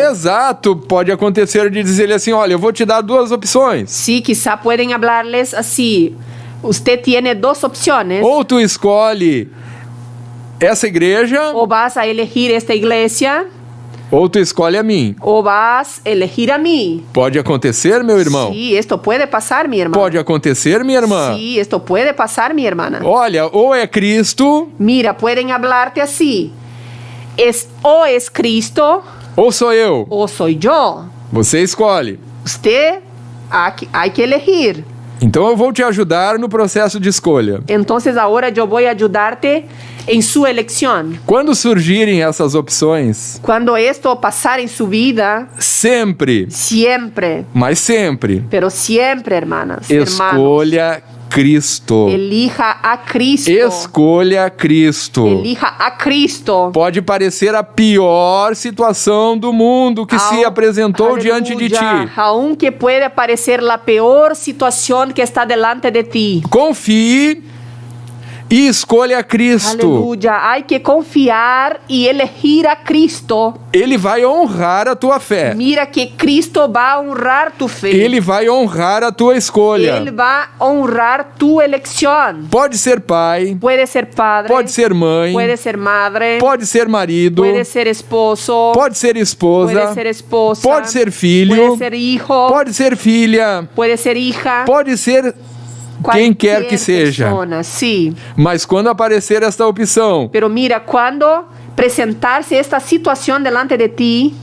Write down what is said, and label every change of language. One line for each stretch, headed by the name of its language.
Portuguese: Exato, pode acontecer de dizer assim, olha, eu vou te dar duas opções.
Spanish: Sí, quizá pueden hablarles así: usted tiene dos opciones,
Portuguese: Ou tu escolhe essa igreja,
Spanish: o vas a elegir esta iglesia
Portuguese: ou tu escolhe a mim.
Spanish: o vas a elegir a mí.
Portuguese: Pode acontecer, meu irmão?
Spanish: Sí, esto puede pasar, mi hermano.
Portuguese: Pode acontecer, minha irmã?
Spanish: Sí, esto puede pasar, mi hermana.
Portuguese: Olha, ou é Cristo,
Spanish: Mira, pueden hablarte así: o es Cristo
Portuguese: ou sou eu.
Spanish: o soy yo.
Portuguese: Você escolhe.
Spanish: Usted hay que elegir.
Portuguese: Então eu vou te ajudar no processo de escolha.
Spanish: Entonces ahora yo voy a ayudarte en su elección.
Portuguese: Quando surgirem essas opções,
Spanish: Cuando esto pasar en su vida,
Portuguese: sempre,
Spanish: siempre,
Portuguese: mas sempre,
Spanish: pero siempre, hermanas, hermanos,
Portuguese: escolha Cristo.
Spanish: elija a Cristo.
Portuguese: Escolha Cristo.
Spanish: Elija a Cristo.
Portuguese: Pode parecer a pior situação do mundo que se apresentou diante de ti.
Spanish: Aunque puede parecer la peor situación que está delante de ti.
Portuguese: Confie e escolha Cristo.
Spanish: Aleluya. Hay que confiar y elegir a Cristo.
Portuguese: Ele vai honrar a tua fé.
Spanish: Mira que Cristo va a honrar tu fe.
Portuguese: Ele vai honrar a tua escolha.
Spanish: Él va a honrar tu elección.
Portuguese: Pode ser pai,
Spanish: Puede ser padre.
Portuguese: pode ser mãe,
Spanish: Puede ser madre.
Portuguese: pode ser marido,
Spanish: Puede ser esposo.
Portuguese: pode ser esposa,
Spanish: Puede ser esposa.
Portuguese: pode ser filho,
Spanish: Puede ser hijo.
Portuguese: pode ser filha,
Spanish: Puede ser hija.
Portuguese: pode ser quem quer que seja.
Spanish: Persona, sí.
Portuguese: Mas quando aparecer esta opção,
Spanish: Pero mira, cuando presentarse esta situación delante de ti,